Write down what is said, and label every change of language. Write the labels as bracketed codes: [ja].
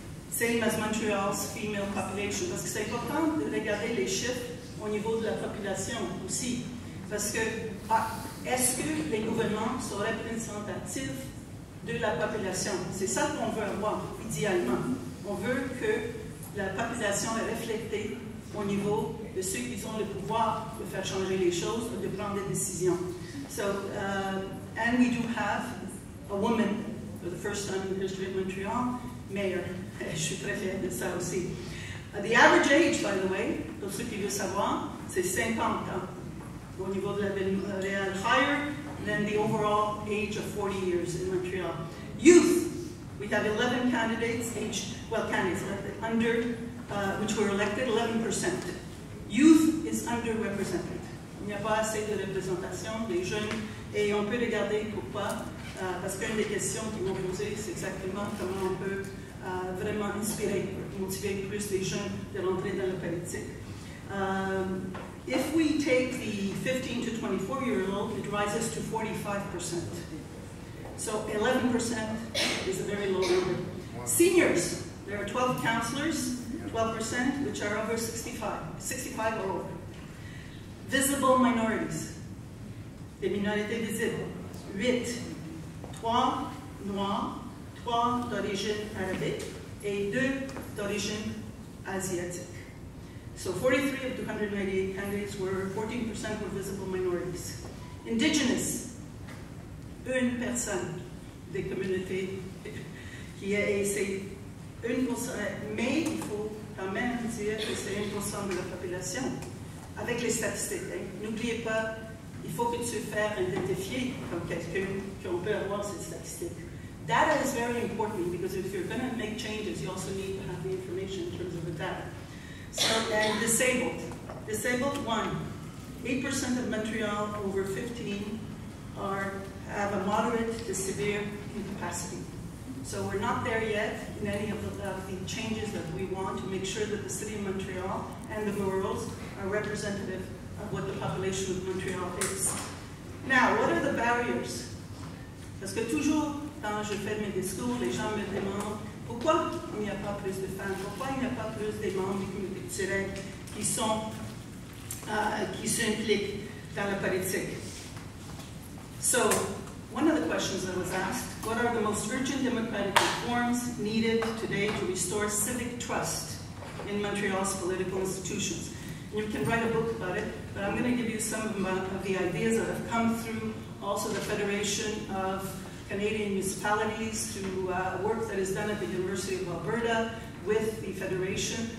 [en] Same as Montreal's female population, [fr] parce que c'est important de regarder les chiffres au niveau de la population aussi, parce que est-ce que les gouvernements sont représentatifs de la population? C'est ça qu'on veut avoir, idéalement. On veut que la population est reflétée au niveau de ceux qui ont le pouvoir de faire changer les choses, de prendre des décisions. [en] So, and we do have a woman, for the first time in the history of Montreal, mayor. [fr] Je suis très fière de ça aussi. [en] The average age, by the way, [fr] pour ceux qui veulent savoir, c'est 50 ans. Au niveau de la ville de Montréal, [en] higher than the overall age of 40 years in Montreal. Youth, we have 11 candidates, under, which were elected, 11%. Youth is underrepresented. [fr] Il n'y a pas assez de représentation des jeunes, et on peut regarder pourquoi, parce qu'une des questions qu'ils m'ont posées, c'est exactement comment on peut vraiment inspirer, motiver plus les jeunes de rentrer dans la politique. [en] If we take the 15 to 24-year-old, it rises to 45%. So 11% is a very low number. Seniors, there are 12 counselors, 12%, which are over 65 or over. Visible minorities, [fr] des minorités visibles, 8, 3 noirs, 3 d'origine arabique et 2 d'origine asiatique. [en] So 43 of 298 candidates were, 14% were visible minorities. [fr] Indigenous, une personne des communautés qui est, c'est 1%, mais il faut quand même dire que c'est 1% de la population, avec les statistiques. Hein. N'oubliez pas, il faut que tu fasses identifier comme quelqu'un qu'on peut avoir ces statistiques. [en] Data is very important because if you're going to make changes, you also need to have the information in terms of the data. So, and disabled. Disabled, 1. 8% of Montreal over 15 have a moderate to severe incapacity. So we're not there yet in any of the changes that we want to make sure that the city of Montreal and the boroughs are representative of what the population of Montreal is. Now, what are the barriers? [fr] Parce que toujours, quand je fais mes discours, les gens me demandent pourquoi il n'y a pas plus de femmes, pourquoi il n'y a pas plus de membres du comité culturel qui s'impliquent dans la politique. [en] So, one of the questions that was asked, what are the most urgent democratic reforms needed today to restore civic trust in Montreal's political institutions? And you can write a book about it, but I'm going to give you some of the ideas that have come through also the Federation of Canadian Municipalities through work that is done at the University of Alberta with the Federation.